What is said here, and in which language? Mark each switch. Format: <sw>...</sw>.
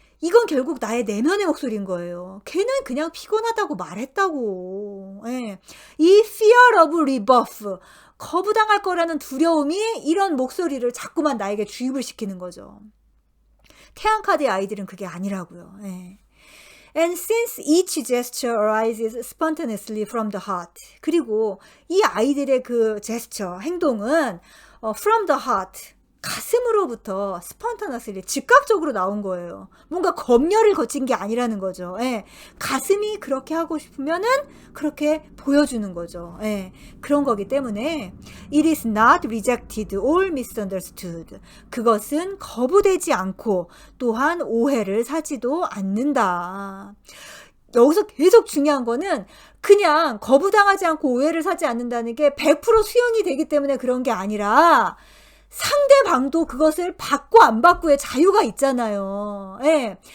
<ko>이건 결국 나의 내면의 목소리인 거예요. 걔는 그냥 피곤하다고 말했다고. 예. 이 fear of rebuff, 거부당할 거라는 두려움이 이런 목소리를 자꾸만 나에게 주입을 시키는 거죠. 태양카드의 아이들은 그게 아니라고요. 예.</ko> <en>And since each gesture arises spontaneously from the heart.</en> <ko>그리고 이 아이들의 그 제스처, 행동은</ko> <en>from the heart,</en> <ko>가슴으로부터 스폰타너스리 즉각적으로 나온 거예요. 뭔가 검열을 거친 게 아니라는 거죠. 예. 가슴이 그렇게 하고 싶으면은 그렇게 보여주는 거죠. 예. 그런 거기 때문에</ko> <en>it is not rejected or misunderstood.</en> <ko>그것은 거부되지 않고 또한 오해를 사지도 않는다. 여기서 계속 중요한 거는 그냥 거부당하지 않고 오해를 사지 않는다는 게 100% 수용이 되기 때문에 그런 게 아니라 상대방도 그것을 받고 안 받고의 자유가 있잖아요. 예.</ko>